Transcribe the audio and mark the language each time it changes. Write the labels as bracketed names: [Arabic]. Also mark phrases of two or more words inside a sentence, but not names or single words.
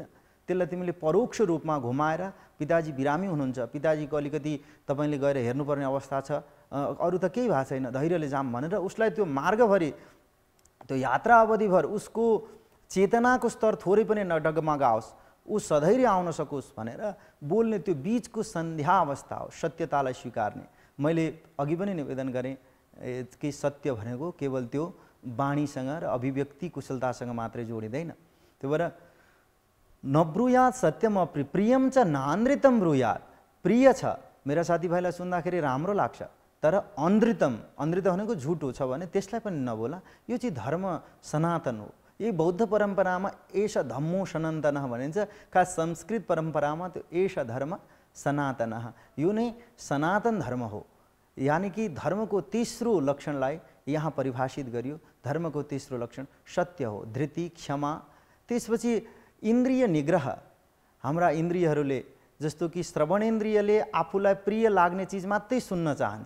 [Nepali] त्यसलाई तिमीले परोक्ष रूपमा घुमाएर, पिताजी बिरामी हुनुहुन्छ, पिताजीको अलिकति तपाईँले गएर हेर्नुपर्ने अवस्था छ, अरू त केही भएको छैन, धैर्यले जाम भनेर उसलाई त्यो मार्गभरि, त्यो यात्रा अवधिभर उसको चेतनाको स्तर थोरै पनि नडगमगाओस्, ऊ सधैर्य आउन सकोस् भनेर बोल्ने त्यो बिचको सन्ध्या अवस्था हो सत्यतालाई स्वीकार्ने। मैले अघि पनि निवेदन गरेँ कि सत्य भनेको केवल त्यो वाणीसँग र अभिव्यक्ति कुशलतासँग मात्रै जोडिँदैन। त्यो भएर [Sanskrit] नब्रुयात सत्यम प्रियम च नानृतम ब्रुयात, [Nepali] प्रिय छ, मेरा साथीभाइलाई सुन्दाखेरि राम्रो लाग्छ, तर अनृतम, अनृत भनेको झुटो छ भने त्यसलाई पनि नबोला। यो चाहिँ धर्म सनातन हो। यही बौद्ध परम्परामा [Pali] एष धम्मो सनातनः [Nepali] भनिन्छ। खास संस्कृत परम्परामा त्यो [Sanskrit] एष धर्म सनातनः, [Nepali] यो नै सनातन धर्म हो। यानि कि धर्मको तेस्रो लक्षणलाई यहाँ परिभाषित गरियो। धर्मको तेस्रो लक्षण सत्य हो, धृति, क्षमा। त्यसपछि इन्द्रिय निग्रह हाम्रा इन्द्रियहरूले, जस्तो कि श्रवणेन्द्रियले आफूलाई प्रिय लाग्ने चिज मात्रै सुन्न चाहन्छ।